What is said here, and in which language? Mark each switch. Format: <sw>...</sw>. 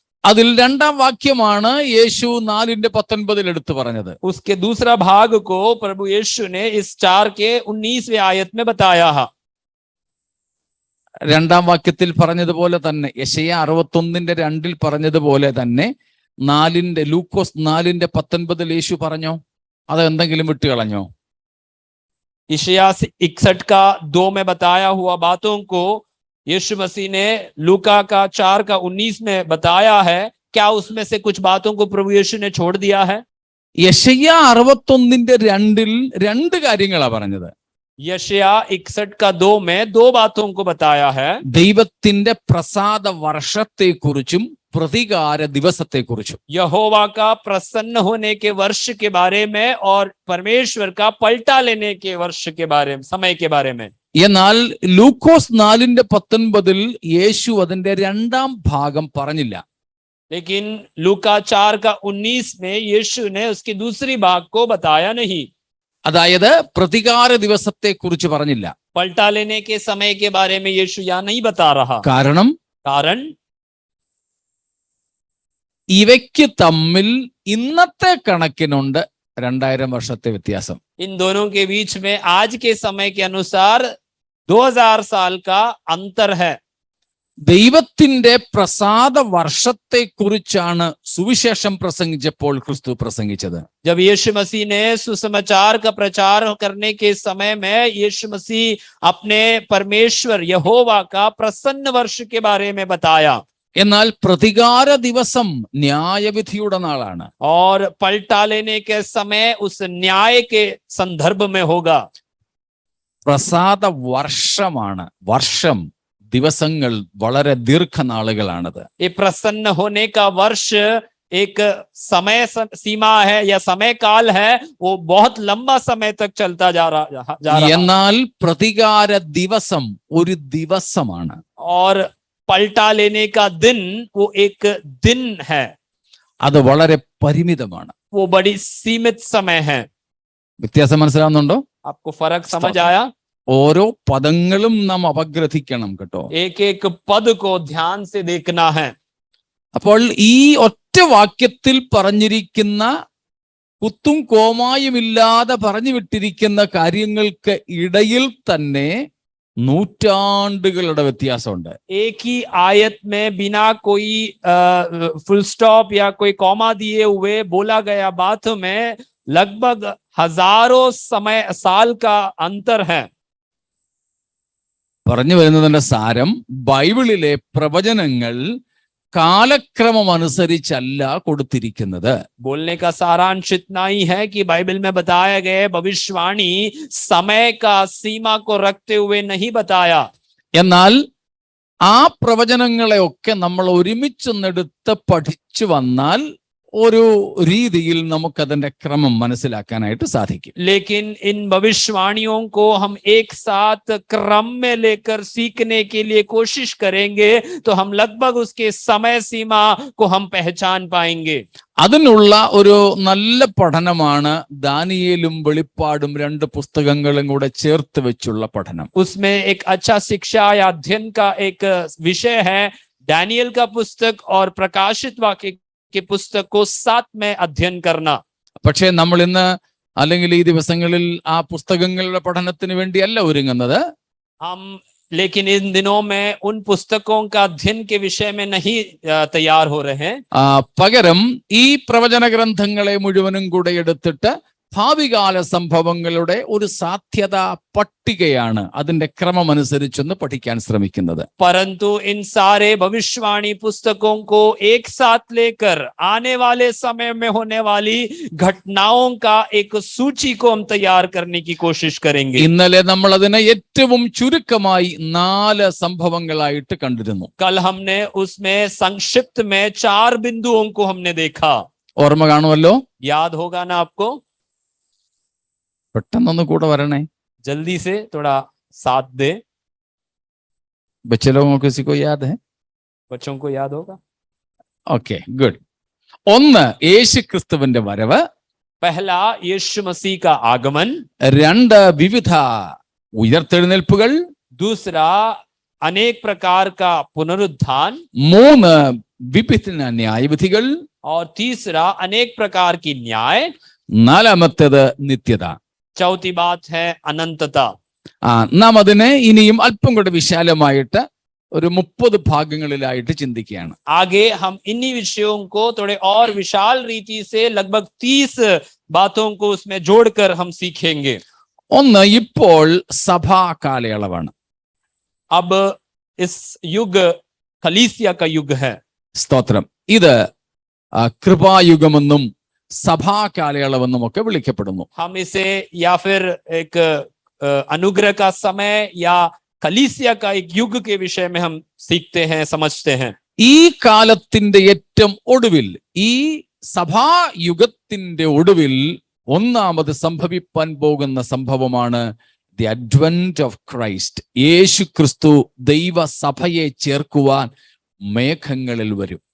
<ml>അതിൽ രണ്ടാം വാക്യമാണ് യേശു 4:19 എടുത്തു പറഞ്ഞത്.</ml> <hi>उसके दूसरा भाग को प्रभु यीशु ने इस 4 के 19वें आयत में बताया है.</hi> <ml>രണ്ടാം വാക്യത്തിൽ പറഞ്ഞതുപോലെ തന്നെ, യെശയ്യ 61:2 പറഞ്ഞതുപോലെ തന്നെ ലൂക്കോസ് 4:19 യേശു പറഞ്ഞോ? അത് എന്തെങ്കിലും വിട്ടുകളഞ്ഞോ?</ml> <hi>यशाया 61 का 2 में बताया हुआ बातों को यीशु मसीह ने लूका का 4 का 19 में बताया है. क्या उसमें से कुछ बातों को प्रभु यीशु ने छोड़ दिया है?</hi> <ml>യെശയ്യ 61:2 രണ്ട് കാര്യങ്ങളാ പറഞ്ഞത്.</ml> <hi>यशाया 61 का 2 में 2 बातों को बताया है.</hi> <ml>ദൈവത്തിന്റെ പ്രസാദ വർഷത്തെ കുറിച്ചും പ്രതികാര ദിവസത്തെ കുറിച്ചും.</ml> <hi>यहोवा का प्रसन्न होने के वर्ष के बारे में और परमेश्वर का पलटा लेने के वर्ष के बारे में, समय के बारे में.</hi> <ml>എന്നാൽ ലൂക്കോസ് 4:19 യേശു അതിന്റെ രണ്ടാം ഭാഗം പറഞ്ഞില്ല.</ml> <hi>लेकिन लूका 4 का 19 में यीशु ने उसकी दूसरी भाग को बताया नहीं.</hi> <ml>അതായത് പ്രതികാര ദിവസത്തെ കുറിച്ച് പറഞ്ഞില്ല.</ml> <hi>पलटा लेने के समय के बारे में यीशु यहाँ नहीं बता रहा. कारण</hi> <ml>ഇവയ്ക്ക് തമ്മിൽ ഇന്നത്തെ കണക്കിനുണ്ട് 2000 വർഷത്തെ വ്യത്യാസം.</ml> <hi>इन दोनों के बीच में आज के समय के अनुसार 2000 साल का अंतर है.</hi> <ml>ദൈവത്തിന്റെ പ്രസാദ വർഷത്തെ കുറിച്ചാണ് സുവിശേഷം പ്രസംഗിച്ചപ്പോൾ ക്രിസ്തു പ്രസംഗിച്ചത്.</ml> <hi>जब यीशु मसीह ने सुसमाचार का प्रचार करने के समय में यीशु मसीह अपने परमेश्वर यहोवा का प्रसन्न वर्ष के बारे में बताया.</hi> <ml>എന്നാൽ പ്രതികാര ദിവസം ന്യായവിധിയുടെ നാളാണ്.</ml> <hi>और पलटा लेने के समय उस न्याय के संदर्भ में होगा.</hi> <ml>പ്രസാദ വർഷമാണ്. വർഷം, ദിവസങ്ങൾ വളരെ ദീർഘനാളുകളാണത്.</ml> <hi>ये प्रसन्न होने का वर्ष एक समय सीमा है या समय काल है, वो बहुत लंबा समय तक चलता जा रहा.</hi> <ml>എന്നാൽ പ്രതികാര ദിവസം ഒരു ദിവസമാണ്.</ml> <hi>और पलटा लेने का दिन वो एक दिन है.</hi> <ml>അത് വളരെ പരിമിതമാണ്.</ml> <hi>वो बड़ी सीमित समय है.</hi> <ml>വ്യത്യാസം മനസ്സിലാവുന്നുണ്ടോ?</ml> <hi>आपको फर्क समझ आया?</hi> <ml>ഓരോ പദങ്ങളും നാം അപഗ്രഥിക്കണം കേട്ടോ.</ml> <hi>एक एक पद को ध्यान से देखना है.</hi> <ml>അപ്പോൾ ഈ ഒറ്റ വാക്യത്തിൽ പറഞ്ഞിരിക്കുന്ന കുത്തും കോമായുമില്ലാതെ പറഞ്ഞു വിട്ടിരിക്കുന്ന കാര്യങ്ങൾക്ക് ഇടയിൽ തന്നെ നൂറ്റാണ്ടുകളുടെ വ്യത്യാസമുണ്ട്.</ml> <hi>एक ही आयत में बिना कोई फुल स्टॉप या कोई कॉमा दिए हुए बोला गया बात में लगभग हजारों समय साल का अंतर है.</hi> <ml>പറഞ്ഞു വരുന്നതിന്റെ സാരം, ബൈബിളിലെ പ്രവചനങ്ങൾ കാലക്രമം അനുസരിച്ചല്ല കൊടുത്തിരിക്കുന്നത്.</ml> <hi>बोलने का सारांश इतना ही है कि बाइबल में बताया गया भविष्यवाणी समय का सीमा को रखते हुए नहीं बताया.</hi> <ml>എന്നാൽ ആ പ്രവചനങ്ങളെയൊക്കെ നമ്മൾ ഒരുമിച്ചൊന്നെടുത്ത് പഠിച്ചു വന്നാൽ ഒരു രീതിയിൽ നമുക്കതിന്റെ ക്രമം മനസ്സിലാക്കാനായിട്ട് സാധിക്കും.</ml> <hi>लेकिन इन भविष्यवाणियों को हम एक साथ क्रम में लेकर सीखने के लिए कोशिश करेंगे तो हम लगभग उसके समय सीमा को हम पहचान पाएंगे.</hi> <ml>അതിനുള്ള ഒരു നല്ല പഠനമാണ് ദാനിയേലും വെളിപ്പാടും രണ്ട് പുസ്തകങ്ങളും കൂടെ ചേർത്ത് വെച്ചുള്ള പഠനം.</ml> <hi>उसमें एक अच्छा शिक्षा या अध्ययन का एक विषय है डैनियल का पुस्तक और प्रकाशित वाक्य के पुस्तक को साथ में अध्ययन करना.</hi> <ml>പക്ഷേ നമ്മൾ ഇന്ന് അല്ലെങ്കിൽ ഈ ദിവസങ്ങളിൽ ആ പുസ്തകങ്ങളുടെ പഠനത്തിന് വേണ്ടിയല്ല ഒരുങ്ങുന്നത്.</ml> <hi>हम लेकिन इन दिनों में उन पुस्तकों का अध्ययन के विषय में नहीं तैयार हो रहे हैं.</hi> <ml>പകരം ഈ പ്രവചന ഗ്രന്ഥങ്ങളെ മുഴുവനും കൂടെ എടുത്തിട്ട് ഭാവികാല സംഭവങ്ങളുടെ ഒരു സാധ്യത പട്ടികയാണ് അതിന്റെ ക്രമമനുസരിച്ചൊന്ന് പഠിക്കാൻ ശ്രമിക്കുന്നത്.</ml> <hi>परंतु इन सारे भविष्यवाणी पुस्तकों को एक साथ लेकर आने वाले समय में होने वाली घटनाओं का एक सूची को हम तैयार करने की कोशिश करेंगे.</hi> <ml>ഇന്നലെ നമ്മൾ അതിനെ ഏറ്റവും ചുരുക്കമായി 4 സംഭവങ്ങളായിട്ട് കണ്ടിരുന്നു.</ml> <hi>कल हमने उसमें संक्षिप्त में 4 बिंदुओं को हमने देखा.</hi> <ml>ഓർമ്മ കാണുമല്ലോ?</ml> <hi>याद होगा ना आपको?</hi> <ml>പെട്ടെന്നൊന്ന് കൂടെ വരണേ.</ml> <hi>जल्दी से थोड़ा साथ दे. बच्चे लोगों को किसी को याद है? बच्चों को याद होगा.</hi> <ml>Okay, good. ഒന്ന്, യേശു ക്രിസ്തുവിന്റെ വരവ്.</ml> <hi>पहला यीशु मसीह का आगमन.</hi> <ml>2, വിവിധ ഉയർത്തെഴുന്നേൽപ്പുകൾ.</ml> <hi>दूसरा अनेक प्रकार का पुनरुत्थान.</hi> <ml>3, വിഭിന്ന ന്യായവിധികൾ.</ml> <hi>और तीसरा अनेक प्रकार की न्याय.</hi> <ml>4, നിത്യത.</ml> <hi>चौथी बात है अनंतता.</hi> <ml>നാം അതിനെ ഇനിയും അല്പം കൂടെ വിശാലമായിട്ട് ഒരു 30 ഭാഗങ്ങളിലായിട്ട് ചിന്തിക്കുകയാണ്.</ml> <hi>आगे हम इन्हीं विषयों को थोड़े और विशाल रीति से लगभग 30 बातों को उसमें जोड़कर हम सीखेंगे.</hi> <ml>ഒന്ന്, ഇപ്പോൾ സഭാ കാലയളവാണ്.</ml> <hi>अब इस युग कलीसिया का युग है.</hi> <ml>സ്തോത്രം. ഇത് കൃപായുഗമെന്നും സഭാ കാലയളവെന്നും ഒക്കെ വിളിക്കപ്പെടുന്നു.</ml> <hi>हम इसे या फिर एक अनुग्रह का समय या कलीसिया का एक युग के विषय में हम सीखते हैं, समझते हैं.</hi> <ml>ഈ കാലത്തിന്റെ ഏറ്റവും ഒടുവിൽ, ഈ സഭായുഗത്തിന്റെ ഒടുവിൽ ഒന്നാമത് സംഭവിപ്പാൻ പോകുന്ന സംഭവമാണ്</ml> <en>The advent of Christ.</en> <ml>യേശു ക്രിസ്തു ദൈവസഭയെ ചേർക്കുവാൻ മേഘങ്ങളിൽ വരും.</ml>